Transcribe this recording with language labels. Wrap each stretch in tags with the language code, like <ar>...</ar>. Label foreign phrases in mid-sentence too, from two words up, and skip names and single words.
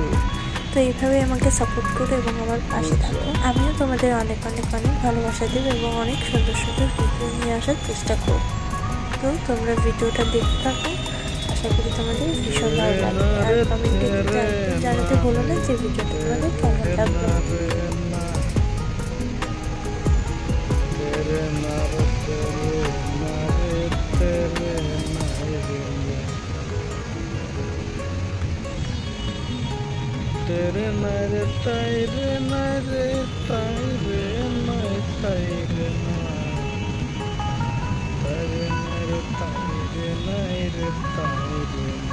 <bn>তো এইভাবে আমাকে সাপোর্ট করো এবং আমার পাশে থাকো। আমিও তোমাদের অনেক অনেক অনেক ভালোবাসা দেবো এবং অনেক সুন্দর সুন্দর ভিডিও নিয়ে আসার চেষ্টা করব। তো তোমরা ভিডিওটা দেখতে থাকো, আশা করি তোমাদের ভীষণ ভালো লাগবে। আর কমেন্টে জানাতে ভুলো না যে ভিডিওটা তোমাদের কেমন লাগলো। तेरे नारे तायरे नारे तायरे नाय तायरे तायरे नारे तायरे नारे तायरे</bn>